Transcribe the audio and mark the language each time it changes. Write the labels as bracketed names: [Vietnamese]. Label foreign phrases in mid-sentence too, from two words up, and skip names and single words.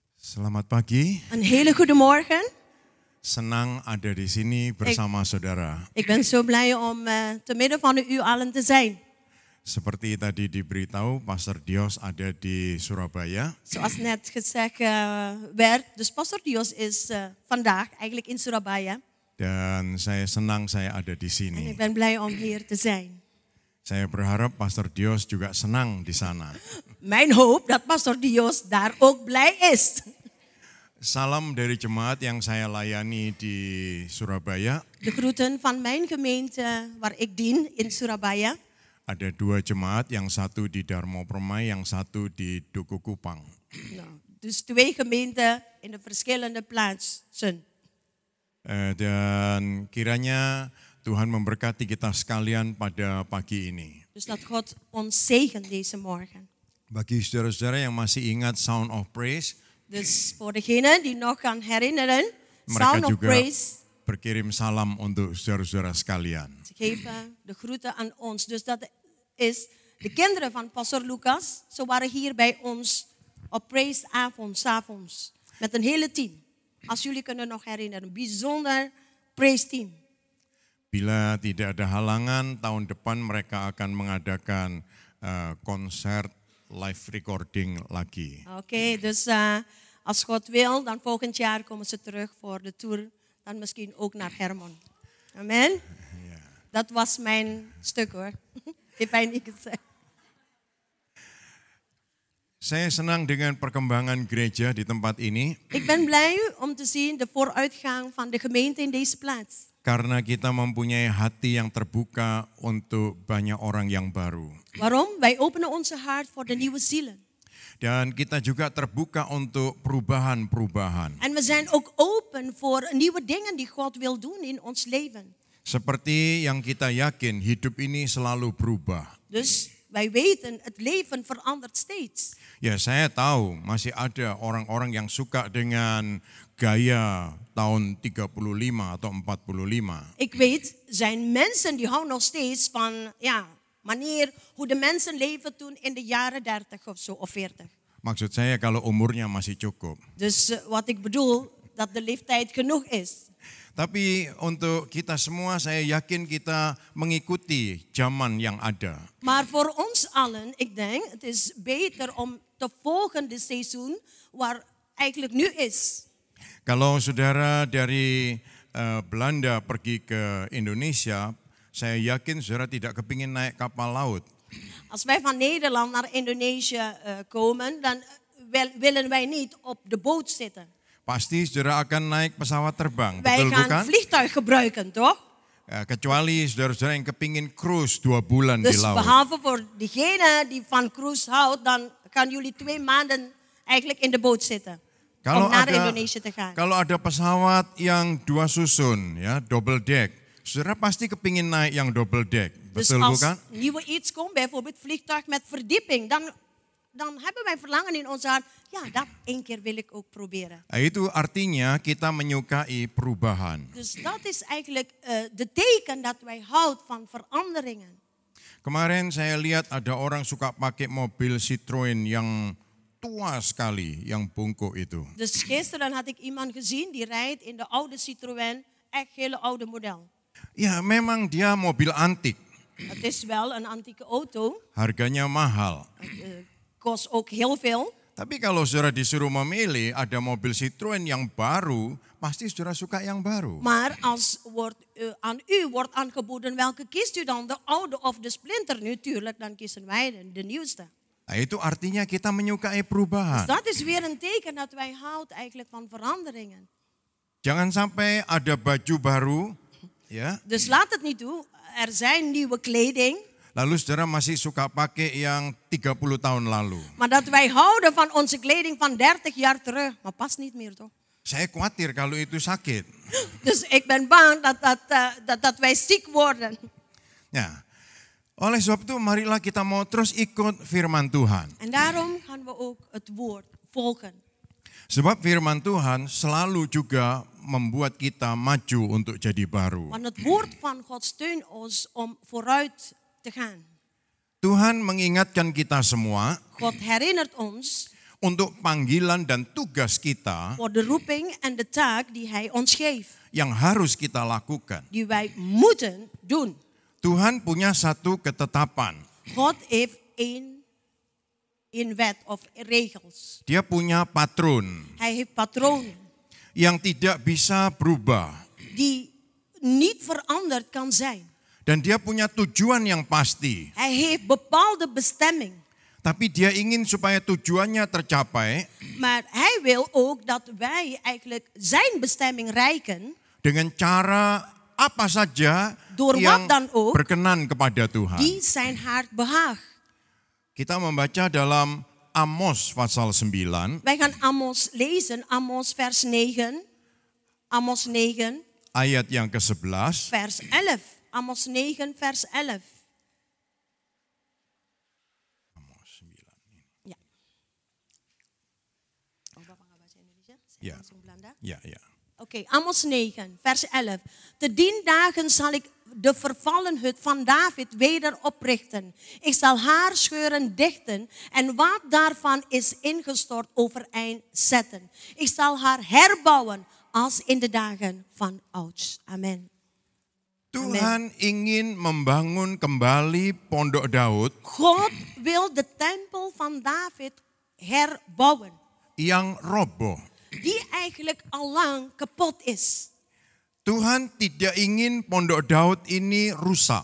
[Indonesian] Selamat pagi. [Dutch] Een hele goede morgen. [Indonesian] Senang ada di sini bersama saudara. [Dutch] Ik ben zo blij om te midden van u allen te zijn. [Indonesian] Seperti tadi diberitahu, Pastor Dios ada di Surabaya. [Dutch] Zoals net gezegd werd, dus Pastor Dios is vandaag eigenlijk in Surabaya. [Indonesian] Dan saya senang saya ada di [Dutch] En [Indonesian] sini. [Dutch] ik ben blij om hier te zijn. [Indonesian] Saya berharap Pastor Dios juga senang di sana. [Dutch] Mijn hoop dat Pastor Dios daar ook blij is. [Indonesian] Salam dari jemaat yang saya layani di Surabaya. [Dutch] De groeten van mijn gemeente waar ik dien in Surabaya. [Indonesian] Ada 2 jemaat, yang satu di Darmo Permai, yang satu di Duku Kupang. [Dutch] Nou, dus 2 gemeenten in de verschillende plaatsen. [Indonesian] Dan kiranya Tuhan memberkati kita sekalian pada pagi ini. [Dutch] Dus dat God ons zegent deze morgen. [Indonesian] Bagi saudara-saudara yang masih ingat Sound of Praise, [Dutch] Dus voor degenen die nog kan herinneren, [Indonesian] mereka Sound of juga Praise, berkirim salam untuk saudara-saudara sekalian. [Dutch] ze geven de groeten aan ons. Dus dat is de kinderen van Pastor Lucas. Ze waren hier bij ons op Praise-avond, 's avonds, met een hele team. Als jullie kunnen nog herinneren, een bijzonder Praise-team. Bila tidak ada halangan, tahun depan mereka akan mengadakan konser [English] live recording [Dutch] lagi. Oké, dus als God wil, dan volgend jaar komen ze terug voor de tour. Dan misschien ook naar Hermon. Amen. Ja. Dat was mijn stuk hoor. Heeft hij niet gezegd. [Indonesian] Saya senang dengan perkembangan gereja di tempat ini [Dutch] Ik ben blij om te zien de vooruitgang van de gemeente in deze plaats. [Indonesian] karena kita mempunyai hati yang terbuka untuk banyak orang yang baru. [Dutch] Waarom? Wij openen onze hart voor de nieuwe zielen. [Indonesian] Dan kita juga terbuka untuk perubahan-perubahan. [Dutch] En we zijn ook open voor nieuwe dingen die God wil doen in ons leven. [Indonesian] Seperti yang kita yakin, hidup ini selalu berubah. [Dutch] Dus wij weten, het leven verandert steeds. [Indonesian] Ya, saya tahu masih ada orang-orang yang suka dengan gaya tahun 35 atau 45. [Dutch] Ik weet, er zijn mensen die houden nog steeds van manier hoe de mensen leven toen in de jaren 30 of zo, of 40. [Indonesian] Maksud saya kalau umurnya masih cukup. [Dutch] Dus wat ik bedoel, dat de leeftijd genoeg is. [Indonesian] Tapi untuk kita semua saya yakin kita mengikuti zaman yang ada. [Dutch] Maar voor ons allen, ik denk, het is beter om te volgen de seizoen waar eigenlijk nu is. [Indonesian] Kalau saudara dari Belanda pergi ke Indonesia, saya yakin saudara tidak kepingin naik kapal laut. [Dutch] Als wij van Nederland naar Indonesië komen, dan willen wij niet op de boot zitten. [Indonesian] Pasti saudara akan naik pesawat terbang, [Dutch] Wij [Indonesian] betul [Dutch] gaan [Indonesian] bukan? [Dutch] vliegtuig gebruiken, toch? [Indonesian] Kecuali saudara-saudara yang kepingin cruise 2 bulan di [Dutch] Dus [Indonesian] laut. [Dutch] behalve voor diegene die van cruise houdt, dan kan jullie 2 maanden eigenlijk in de boot zitten. Om naar Indonesië te gaan. [Indonesian] Kalau ada pesawat yang 2 susun, ya, [English] double deck, [Indonesian] saudara pasti kepingin naik yang [English] double deck, [Dutch] Dus [Indonesian] betul [Dutch] als [Indonesian] bukan? [Dutch] nieuwe iets komt, bijvoorbeeld vliegtuig met verdieping, dan hebben wij verlangen in ons hart. Ja, dat 1 keer wil ik ook proberen. [Indonesian] Itu artinya kita menyukai perubahan. [Dutch] Dus dat is eigenlijk de teken dat wij houden van veranderingen. [Indonesian] Kemarin saya lihat ada orang suka pakai mobil Citroen yang tua sekali, yang bungkuk itu. [Dutch] Dus gisteren had ik iemand gezien die rijdt in de oude Citroën, echt hele oude model. [Indonesian] Ya memang dia mobil antik, [Dutch] Het is wel een antieke auto, [Indonesian] harganya mahal. [Dutch] kost ook heel veel. [Indonesian] Tapi kalau saudara disuruh memilih ada mobil Citroen yang baru, pasti saudara suka yang baru. [Dutch] Maar als aan u wordt aangeboden welke kiest u dan, de oude of de splinter? Natuurlijk, dan kiezen wij de nieuwste. [Indonesian] Nah, itu artinya kita menyukai perubahan. [Dutch] Dus dat is weer een teken dat wij houden eigenlijk van veranderingen. [Indonesian] Jangan sampai ada baju baru, ya. [Dutch] Dus laat het niet toe, er zijn nieuwe kleding. [Indonesian] Lalu saudara masih suka pakai yang 30 tahun lalu. [Dutch] Maar dat wij houden van onze kleding van 30 jaar terug, maar past niet meer toch? [Indonesian] Saya khawatir kalau itu sakit. [Dutch] Dus ik ben bang dat wij ziek worden. [Indonesian] Ya. Oleh sebab itu marilah kita mau terus ikut firman Tuhan. [Dutch] En daarom gaan we ook het woord volgen. [Indonesian] Sebab firman Tuhan selalu juga membuat kita maju untuk jadi baru. [Dutch] Want het woord van God steunt ons om vooruit te gaan. [Indonesian] Tuhan mengingatkan kita semua [Dutch] God herinnert ons [Indonesian] untuk panggilan dan tugas kita [Dutch] Voor de roeping en de taak die hij ons geeft. [Indonesian] yang harus kita lakukan. [Dutch] Die wij moeten doen. [Indonesian] Tuhan punya satu ketetapan. [Dutch] God heeft één wet of regels. [Indonesian] Dia punya patron [Dutch] Hij heeft patronen [Indonesian] yang tidak bisa berubah. [Dutch] die niet veranderd kan zijn. [Indonesian] Dan dia punya tujuan yang pasti. [Dutch] Hij heeft bepaalde bestemming. [Indonesian] Tapi dia ingin supaya tujuannya tercapai [Dutch] Maar hij wil ook dat wij eigenlijk zijn bestemming reiken. [Indonesian] dengan cara apa saja [Dutch] Door [Indonesian] yang [Dutch] wat dan ook, [Indonesian] berkenan kepada Tuhan. [Dutch] die zijn hart behaagt. [Indonesian] Kita membaca dalam Amos pasal 9 [Dutch] Wij gaan Amos lezen, Amos vers 9. [Indonesian] Amos 9, ayat yang ke-11. [Dutch] vers 11. Amos 9, vers 11. Amos 9. Ja. [Indonesian] Oh, Bapak nggak bahasa Indonesia? Saya [Dutch] Ja. [Indonesian] langsung Belanda. Ya, ya. [Dutch] Oké, Amos 9, vers 11. Te dien dagen zal ik de vervallen hut van David weder oprichten. Ik zal haar scheuren dichten en wat daarvan is ingestort overeind zetten. Ik zal haar herbouwen als in de dagen van ouds. Amen. [Indonesian] Tuhan ingin membangun kembali pondok Daud [Dutch] God wil de tempel van David herbouwen. [Indonesian] yang roboh. [Dutch] Die eigenlijk al lang kapot is. [Indonesian] Tuhan tidak ingin pondok Daud ini rusak.